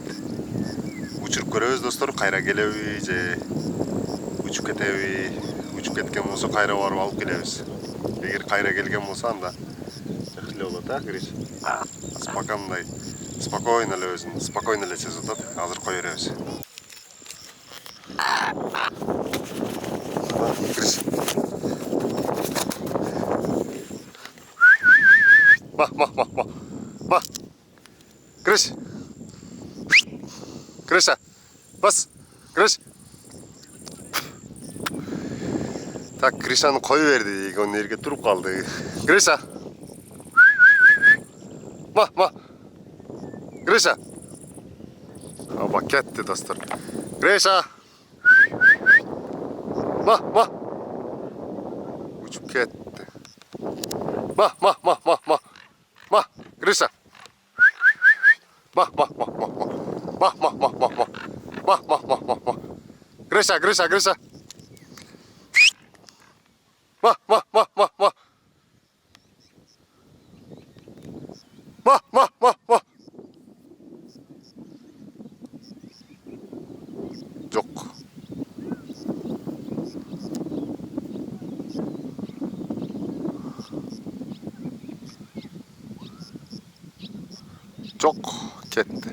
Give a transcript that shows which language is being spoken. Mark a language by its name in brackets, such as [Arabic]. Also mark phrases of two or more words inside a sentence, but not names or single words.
[Kyrgyz] Учуруп көрөбүз достор, кайра келеби же учуп кетеби. Учуп кеткен болсо кайра барып алып келебиз. Эгер кайра келген болсо анда жакшы эле болот, а, Гриш? Спокойно, спокойно эле өзүн, спокойно эле сезип атат. Азыр кое беребиз. Гриш. Ма. Гриш. Гриша. Бас. Гриш. Так, Гришаны кое берди. Он жерге туруп калды. Гриша. Ма. Гриша. Аба кетти достор. Гриша. Ма. Учуп кетти. Ма. Гриша. Ма. Гриша. Ма. Жок. Жок, кетти.